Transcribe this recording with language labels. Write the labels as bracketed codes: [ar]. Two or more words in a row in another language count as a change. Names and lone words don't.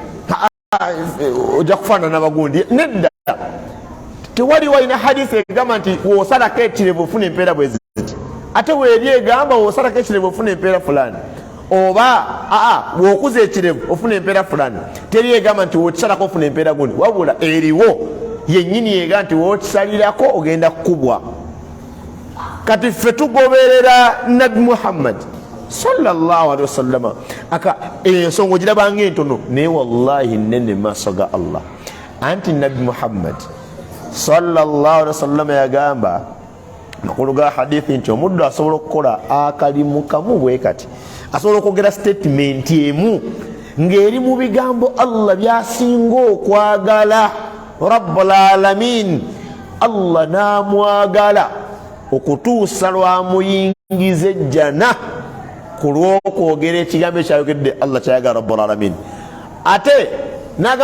[lg] ojja kufaanana bagundi nedda tewali walina hadisi egamba nti wosalako ekirevu ofuna empeera bwe ziti ate weeri egamba wosalako ekirevu ofuna empeera fulani oba wokuza ekirevu ofuna empeera fulani teri egamba nti wokisalako ofuna empeera gundi wabula eriwo yennyini yega nti wokisalirako ogenda kukubwa kati ffe tugoberera Nabi Muhammad [ar] صلى الله عليه وسلم [lg] aka ensonga ogirabanga entono naye wallahi nene maaso ga Allah anti Nabi Muhammad [ar] صلى الله عليه وسلم [lg] yagamba makulu ga hadithi nti omuddu asobola okukola akalimu kamu bwe kati asobola okwogera statement emu ng'eri mu bigambo Allah byasinga okwagala [ar] رب العالمين [lg] Allah namwagala okutuusa lwamuyingiza ejjana ku lw'okwogera ekigambo ekyayogedde Allah kyayagala [ar] رب العالمين [lg] ate naga